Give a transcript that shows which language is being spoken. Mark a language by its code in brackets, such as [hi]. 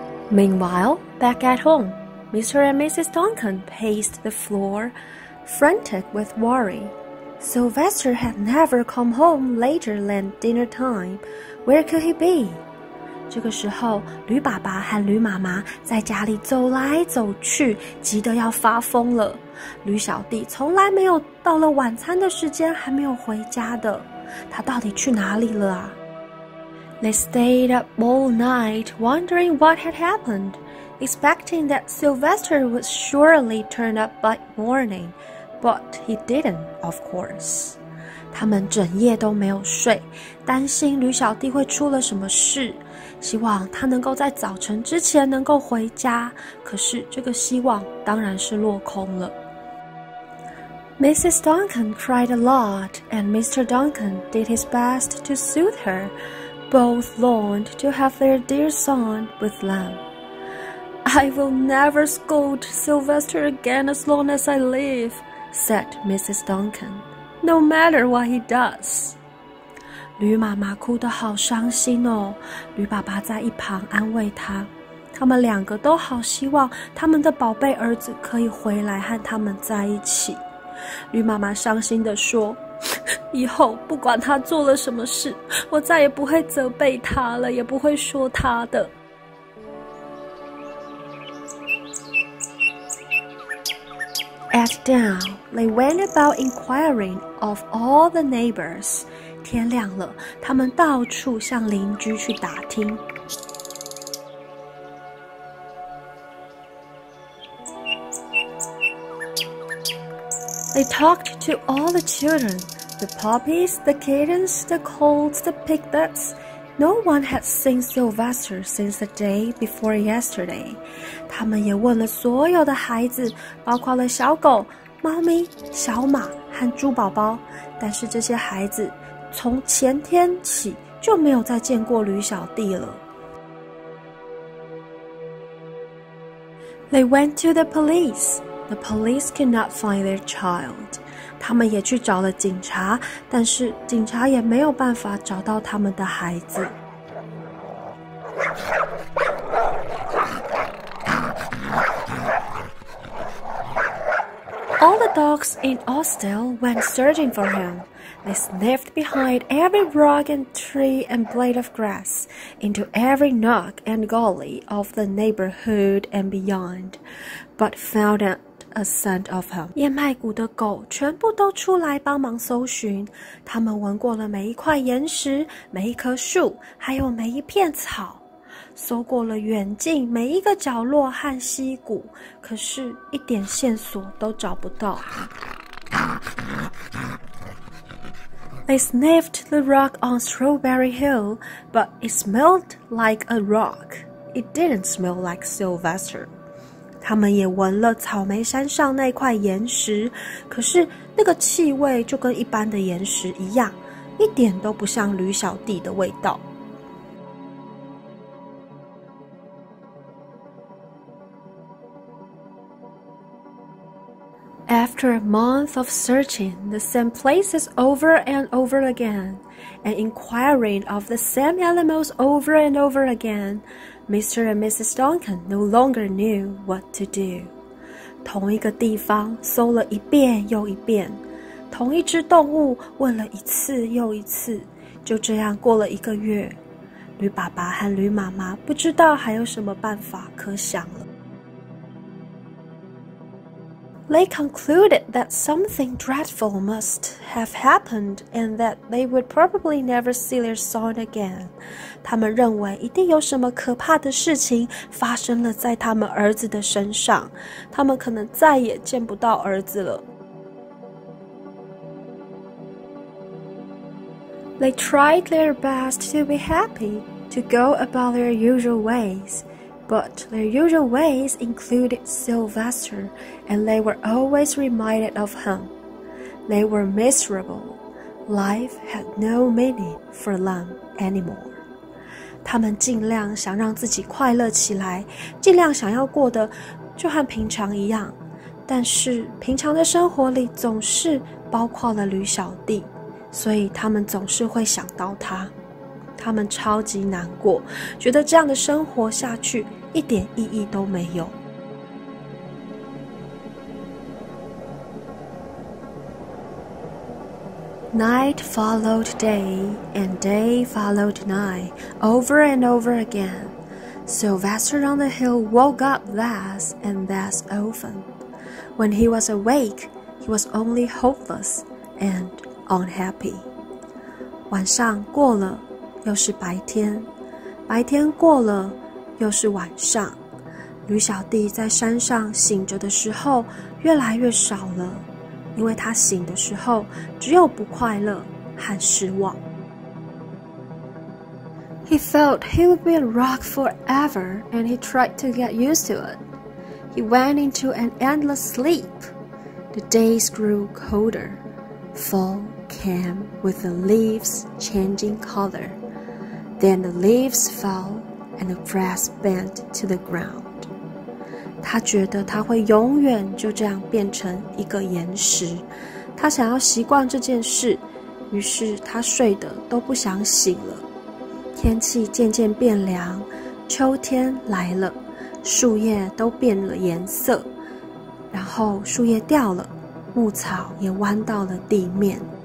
[en] Meanwhile, back at home, Mr. and Mrs. Duncan paced the floor, frantic with worry. Sylvester had never come home later than dinner time. Where could he be? [zh] 这个时候，驴爸爸和驴妈妈在家里走来走去，急得要发疯了。驴小弟从来没有到了晚餐的时间还没有回家的，他到底去哪里了啊？ [en] They stayed up all night, wondering what had happened, expecting that Sylvester would surely turn up by morning, but he didn't, of course. [zh] 他们整夜都没有睡，担心驴小弟会出了什么事，希望他能够在早晨之前能够回家，可是这个希望当然是落空了。 [en] Mrs. Duncan cried a lot, and Mr. Duncan did his best to soothe her.Both longed to have their dear son with them. I will never scold Sylvester again as long as I live, said Mrs. Duncan, no matter what he does. [zh] 驴妈妈哭得好伤心哦，驴爸爸在一旁安慰她。他们两个都好希望他们的宝贝儿子可以回来和他们在一起。驴妈妈伤心地说，以后不管他做了什么事，我再也不会责备他了，也不会说他的。 [en] At dawn, they went about inquiring of all the neighbors. [zh] 天亮了，他们到处向邻居去打听。 [en] They talked to all the children.The puppies, the kittens, the colts, the piglets. No one had seen Sylvester since the day before yesterday. [zh] 他们也问了所有的孩子，包括了小狗、猫咪、小马和猪宝宝。但是这些孩子从前天起就没有再见过驴小弟了。 [en] They went to the police.The police could not find their child. [zh] 他们也去找了警察，但是警察也没有办法找到他们的孩子。 [en] All the dogs in Austell went searching for him. They sniffed behind every rock and tree and blade of grass, into every nook and gully of the neighborhood and beyond, but found not a scent of him. [zh] 燕麦谷的狗全部都出来帮忙搜寻，他们闻过了每一块岩石、每一棵树，还有每一片草。搜过了远近每一个角落和溪谷，可是一点线索都找不到。 [en] They sniffed the rock on Strawberry Hill, but it smelled like a rock. It didn't smell like Sylvester. [zh] 他们也闻了草莓山上那块岩石，可是那个气味就跟一般的岩石一样，一点都不像驢小弟的味道。 [en] After a month of searching the same places over and over again, and inquiring of the same animals over and over again, Mr. and Mrs. Duncan no longer knew what to do. [zh] 同一个地方搜了一遍又一遍，同一只动物问了一次又一次，就这样过了1个月。驢爸爸和驢妈妈不知道还有什么办法可想了。 [en] They concluded that something dreadful must have happened and that they would probably never see their son again. [zh] 他们认为一定有什么可怕的事情发生了在他们儿子的身上，他们可能再也见不到儿子了。 [en] They tried their best to be happy, to go about their usual ways.But their usual ways included Sylvester, and they were always reminded of him. They were miserable. Life had no meaning for them anymore. [zh] 他们尽量想让自己快乐起来，尽量想要过得就和平常一样，但是平常的生活里总是包括了驢小弟，所以他们总是会想到他。他们超级难过，觉得这样的生活下去一点意义都没有。 [en] Night followed day, and day followed night, over and over again. Sylvester on the hill woke up thus and thus often. When he was awake, he was only hopeless and unhappy. [zh] 晚上过了又是白天，白天过了又是晚上。驢小弟在山上醒着的时候越来越少了，因为他醒的时候只有不快乐和失望。 [en] He felt he would be a rock forever, and he tried to get used to it. He went into an endless sleep. The days grew colder. Fall came with the leaves changing color.Then the leaves fell, and the grass bent to the ground. [zh] 他觉得他会永远就这样变成一个岩石。他想要习惯这件事，于是他睡得都不想醒了。天气渐渐变凉，秋天来了，树叶都变了颜色，然后树叶掉了，牧草也弯到了地面。